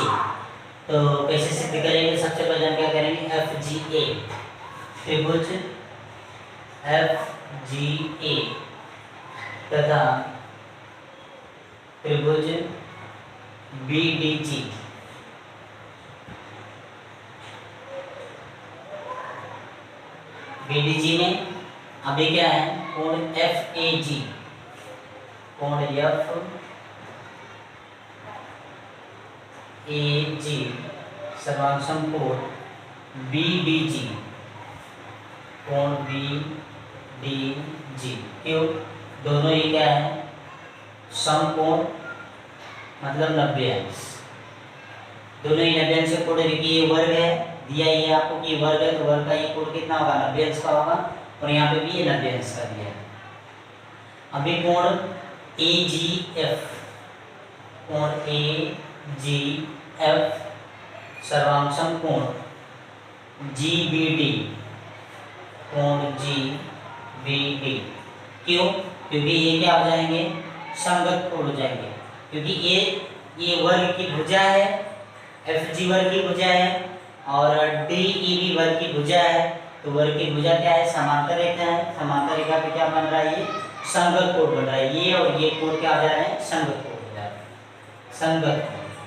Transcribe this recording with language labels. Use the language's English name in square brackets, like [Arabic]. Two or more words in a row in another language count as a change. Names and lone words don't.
[Hindi] तो कैसे सिद्ध करेंगे, सबसे पहले हम क्या करेंगे, FGA त्रिभुज FGA तथा त्रिभुज BDG में अभी क्या है, कोण FAG, कोण FAG सर्वांग कोण BDG, कोण BDG। क्यों, दोनों ही क्या है, समकोण, मतलब 90 अंश। दोनों ही 90 अंश से कोण, ये वर्ग है, दिया ये आपको कि वर्ग है, तो वर्ग का ये कोण कितना होगा, 90 अंश का होगा, और यहाँ पे भी ये 90 अंश का दिया है। अभी कोण AGF, कोण AGF सर्वांग कोण GBD, कोण GBD। क्यों, क्योंकि ये क्या हो जाएंगे, संगत कोण हो जाएंगे, क्योंकि ये वर्ग की भुजा है, FG वर्ग की भुजा है, और DEB वर्ग की भुजा है। तो वर्ग की भुजा क्या है, समांतर रेखा है, समांतर रेखा पे क्या बन रहा है, ये संगत कोण बन रहा है, ये और ये कोण क्या आ जा रहे हैं, संगत कोण हो जा रहे हैं, संगत कोण।